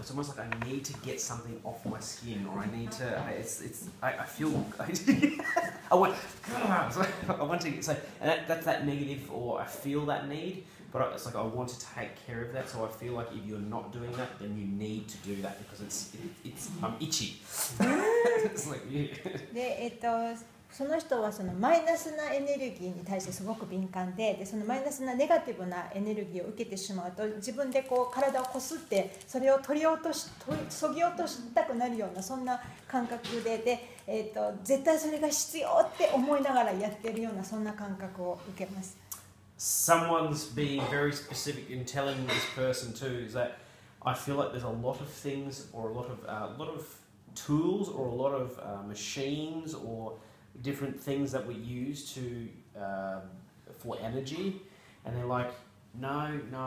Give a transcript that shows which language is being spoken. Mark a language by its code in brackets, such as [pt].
[en] It's almost like I need to get something off my skin, or I need to. I feel. I want to. So that's that negative, or I feel that need. But it's like I want to take care of that, so I feel like if you're not doing that, then you need to do that because I'm itchy. It's like, yeah. [ja] で、その人はそのマイナスなエネルギーに対してすごく敏感で、そのマイナスなネガティブなエネルギーを受けてしまうと、自分でこう体をこすってそれをそぎ落としたくなるようなそんな感覚で、絶対それが必要って思いながらやってるようなそんな感覚を受けます。 [en] Someone's being very specific in telling this person too is that I feel like there's a lot of things or a lot of tools or a lot of machines or different things that we use to for energy, and they're like, no.